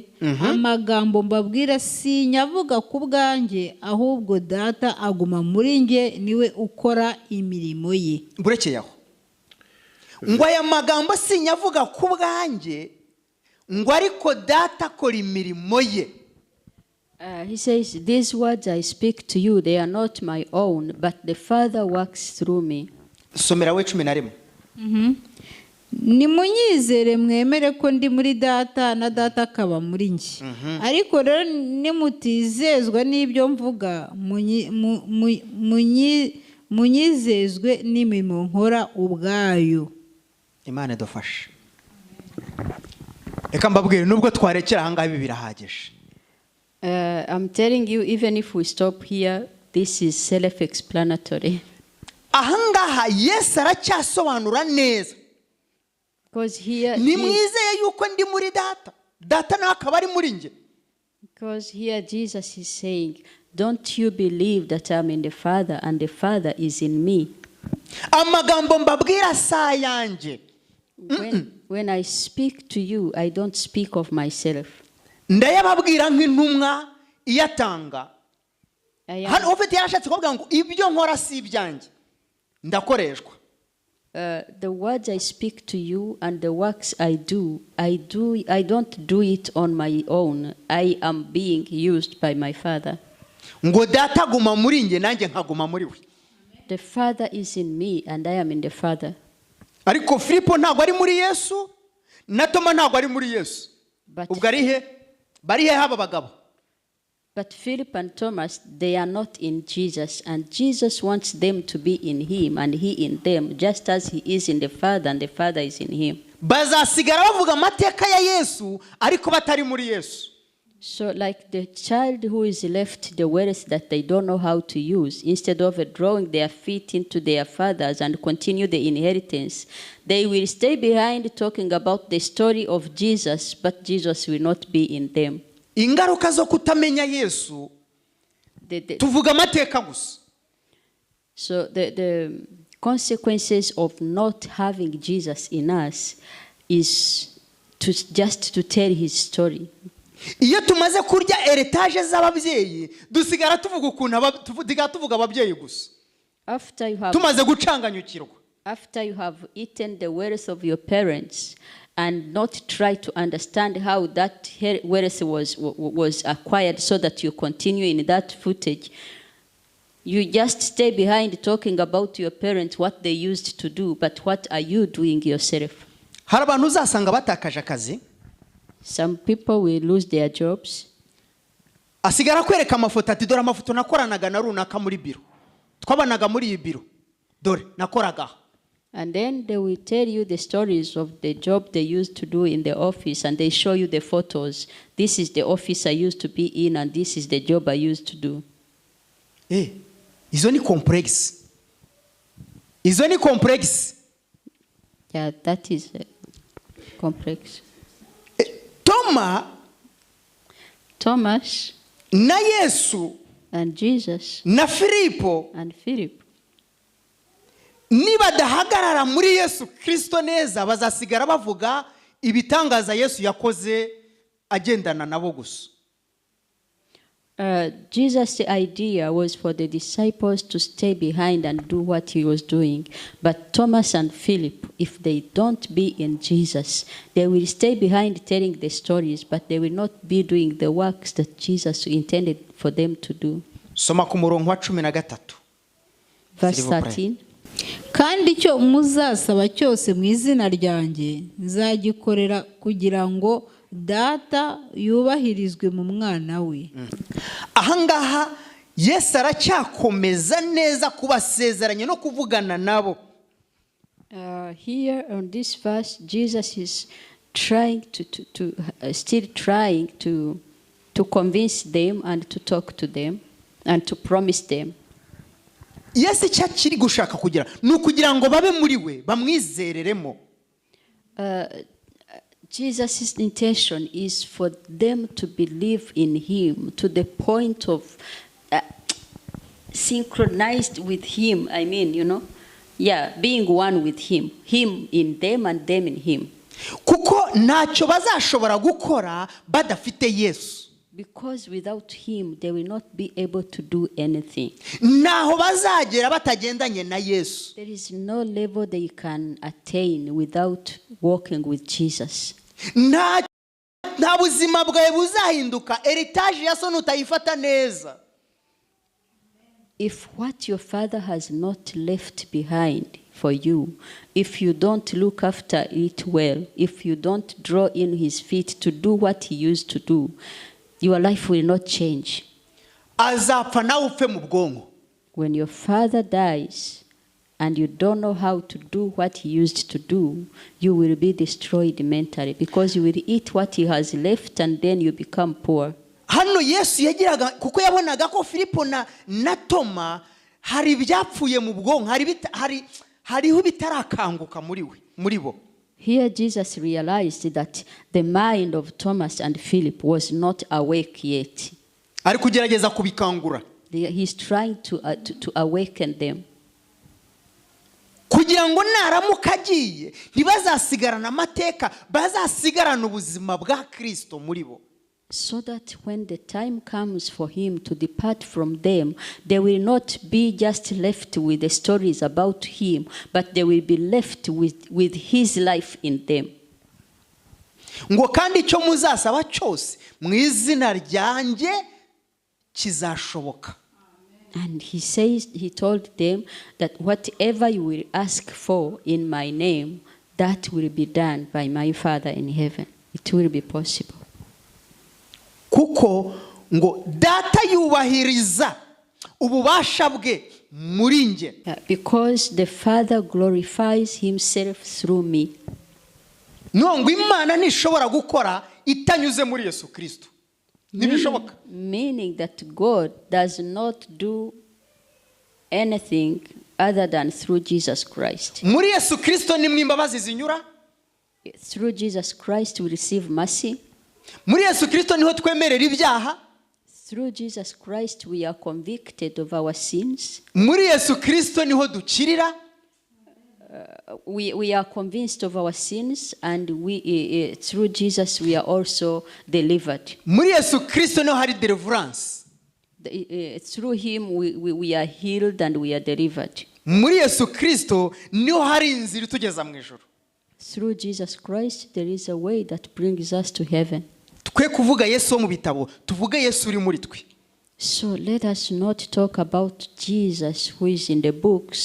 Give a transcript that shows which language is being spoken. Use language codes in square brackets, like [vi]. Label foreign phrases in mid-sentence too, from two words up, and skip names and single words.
[rw] Amagambo mbabwira si nyavuga ku bwanjye, ahubwo data aguma muri nge, niwe ukora imirimo ye. Burekeye aho ngo aya magambo si nyavuga ku bwanjye, ngo ariko data akora imirimo ye. [en] He says, these words I speak to you, they are not my own, but the Father works through me. [rw] Somera we 11. Nimunyizere mwemere ko ndi muri data na data akaba muri nge. Ariko rero nimutizezwa n'ibyo mvuga, munyizezwe n'imirimo nkora ubwayo. Imana idufashe. Reka mbabwire nubwo twarekera aha ngaha ibi birahagije. [en] I'm telling you, even if we stop here, this is self-explanatory. [rw] Aha ngaha Yesu aracyasobanura neza. [en] Because here, [rw] nimwizeye yuko ndi muri data, data nawe akaba ari muri nge. [en] Because here Jesus is saying, don't you believe that I'm in the Father and the Father is in me? [rw] Amagambo mbabwira sa yanjye. [en] When I speak to you, I don't speak of myself. [rw] Ndayababwira nk'intumwa iyatanga. Hano ufite yarashatse kuvuga ngo ibyo nkora si ibyanjye, ndakoreshwa. [en] The words I speak to you and the works I don't do it on my own. I am being used by my Father. [rw] Ngo data aguma muri nge nanjye nkaguma muri we. [en] The Father is in me and I am in the Father. [rw] Ariko Filipo ntabwo ari muri Yesu, na Toma ntabwo ari muri Yesu. Ubwo ari he? Bari he haba bagabo? [en] But Philip and Thomas, they are not in Jesus, and Jesus wants them to be in him and he in them, just as he is in the Father and the Father is in him. [rw] Bazasigara bavuga amateka ya Yesu ariko batari muri Yesu. [en] So like the child who is left the wealth that they don't know how to use, instead of drawing their feet into their fathers and continue the inheritance, they will stay behind talking about the story of Jesus, but Jesus will not be in them. [rw] Ingaruka zo kutamenya Yesu tuvuga amateka gusa. [en] So the consequences of not having Jesus in us is just to tell his story. [rw] Iyo tumaze kurya heritage z'ababyeyi dusigara tuvuga ukuntu tuvuga ababyeyi gusa. Tumaze gucanganyukirwa. [en] After you have eaten the wealth of your parents and not try to understand how that wealth was acquired so that you continue in that footage, you just stay behind talking about your parents, what they used to do, but what are you doing yourself? [rw] hari abantu uzasanga batakaje akazi, [en] Some people will lose their jobs. [rw] asigara kwereka amafoto ati dore amafoto nakoranaga na runaka muri biro, twabanaga muri iyi biro, dore nakoraga. [en] And then they will tell you the stories of the job they used to do in the office, and they show you the photos. This is the office I used to be in, and this is the job I used to do. [rw] Izo ni complex. Izo ni complex. [en] Yeah, that is complex. [rw] Thomas na Yesu [en] and Jesus [rw] na Filipo [en] and Philip, [rw] niba dahagarara muri Yesu Kristo neza, bazasigara bavuga ibitangaza Yesu yakoze agendana nabo gusa. [en] Jesus' idea was for the disciples to stay behind and do what he was doing. But Thomas and Philip, if they don't be in Jesus, they will stay behind telling the stories, but they will not be doing the works that Jesus intended for them to do. [rw] Soma ku murongo wa 13. [en] Verse 13. [rw] kandi icyo muzasaba cyose mu izina ryanjye nzagikorera kugira ngo data yubahirizwe mu mwana we. Ahangaha Yesu aracyakomeza neza kubasezeranya no kuvugana nabo. [en] Here on this verse, Jesus is trying still trying to convince them and to talk to them and to promise them. [rw] Yesu icyo akiri gushaka kugira ni ukugira ngo babe muri we, bamwizereremo. [en] Jesus' intention is for them to believe in him to the point of synchronized with him. I mean, being one with him. Him in them and them in him. [rw] Kuko ntacyo bazashobora gukora badafite Yesu. [en] Because without him, they will not be able to do anything. [rw] Naho bazagera batagendanye na Yesu. [en] There is no level they can attain without walking with Jesus. [rw] Nta buzima bwawe buzahinduka, heritage ya so nutayifata neza. [en] If what your father has not left behind for you, if you don't look after it well, if you don't draw in his feet to do what he used to do, your life will not change. [rw] Azapfa nawe upfe mu bwonko. [en] When your father dies and you don't know how to do what he used to do, you will be destroyed mentally because you will eat what he has left and then you become poor. [rw] Hano Yesu yagiraga kuko yabonaga ko Filipo na Toma hari byapfuye mu bwonko, hariho bitarakanguka muri bo. [en] Here Jesus realized that the mind of Thomas and Philip was not awake yet. [rw] Ari kugerageza kubikangura. [en] He's trying to awaken them. [rw] Kugira ngo naramuka agiye ntibazasigarana amateka, bazasigarana ubuzima bwa Kristo muri bo. [en] So that when the time comes for him to depart from them, they will not be just left with the stories about him, but they will be left with his life in them. [rw] Ngo kandi icyo muzasaba cyose mu izina ryanjye kizashoboka. [en] And he told them that whatever you will ask for in my name, that will be done by my Father in heaven. It will be possible. [rw] Kuko ngo data yubahiriza ububasha bwe muri nge. [en] Because the Father glorifies himself through me. [rw] Nongo Imana ntishobora gukora itanyuze muri Yesu Kristo. Ntibishoboka. [en] Meaning that God does not do anything other than through Jesus Christ. [rw] Muri Yesu Kristo nimwe imbabazi zinyura. [en] Through Jesus Christ we receive mercy. [rw] Muri Yesu Kristo niho twemerera ibyaha. [en] Through Jesus Christ we are convicted of our sins. [rw] Muri Yesu Kristo niho dukirira. [en] We are convinced of our sins, and through Jesus we are also delivered. [rw] Muri Yesu Kristo niho hari deliverance. [en] Through him we are healed and we are delivered. [rw] Muri Yesu Kristo niho hari inzira itugeza mu ijuru. [en] Through Jesus Christ there is a way that brings us to heaven. [rw] Twe kuvuga Yesu mu bitabo, tuvuge Yesu uri muri twe. [en] So let us not talk about Jesus who is in the books.